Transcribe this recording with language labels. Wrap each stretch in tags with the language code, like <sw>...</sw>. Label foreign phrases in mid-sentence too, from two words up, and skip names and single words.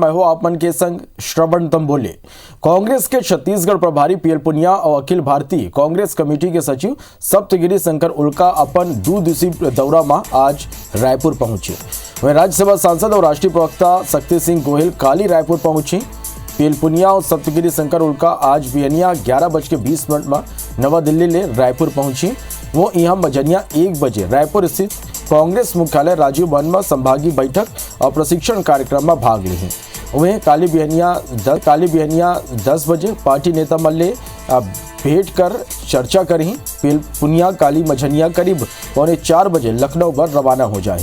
<hne>मैं हो आप मन के संग श्रवण तंबोले। कांग्रेस के छत्तीसगढ़ प्रभारी पीएल पुनिया और अखिल भारतीय कांग्रेस कमेटी के सचिव सप्तगिरी शंकर उल्का अपन 2 दिवसीय दौरा में आज रायपुर पहुंचे। वहीं राज्यसभा सांसद और राष्ट्रीय प्रवक्ता शक्ति सिंह गोहिल काली रायपुर पहुंचे। पीएल पुनिया और सप्तगिरी शंकर उल्का आज बिहनिया 11:20 में नवा दिल्ली ले रायपुर पहुंची। वो यहाँ मजनिया 1 बजे रायपुर स्थित कांग्रेस मुख्यालय राजीव भवन में संभागीय बैठक और प्रशिक्षण कार्यक्रम में भाग ली है। वहीं काली बिहनिया 10 बजे पार्टी नेता मल्ले भेंट कर चर्चा करी। पीएल पुनिया काली मझनिया करीब 3:45 बजे लखनऊ पर रवाना हो जाए।</hne>